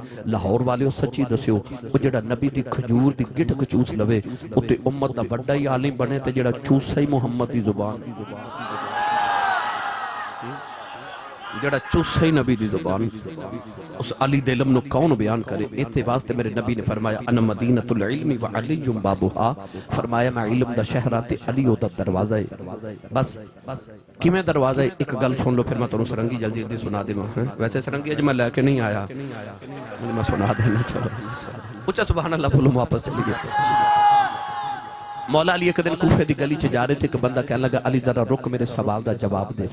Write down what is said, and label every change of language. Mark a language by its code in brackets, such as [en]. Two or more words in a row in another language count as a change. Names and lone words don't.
[pa] لاہور والے سچی دسیو او جیہڑا نبی دی کھجور دی گٹک چوس لوے اتے امت دا وڈا ہی عالم بنے، تے جیہڑا چوسا ہی محمد دی زبان، جیہڑا چوسا ہی نبی دی زبان، اس علی دے علم نوں کون بیان کرے. ایتھے واسطے میرے نبی نے فرمایا [ar] أنا مدينة العلم وعلي بابها, [pa] فرمایا میں علم دا شہر تے علی اودا دروازہ ہے. بس کیویں دروازہ ہے، اک گل سن لو پھر میں تہانوں سرنگی جلدی جلدی سنا دیواں. ویسے سرنگی اج میں لے کے نہیں آیا، میں سنا دینا. چلو اچا [ar] سبحان الله [pa] بولو، واپس چلی گئے. مولا علی اک دن کوفے دی گلی چ جا رہے سن، اک بندہ کہن لگا علی ذرا رک میرے سوال دا جواب دے.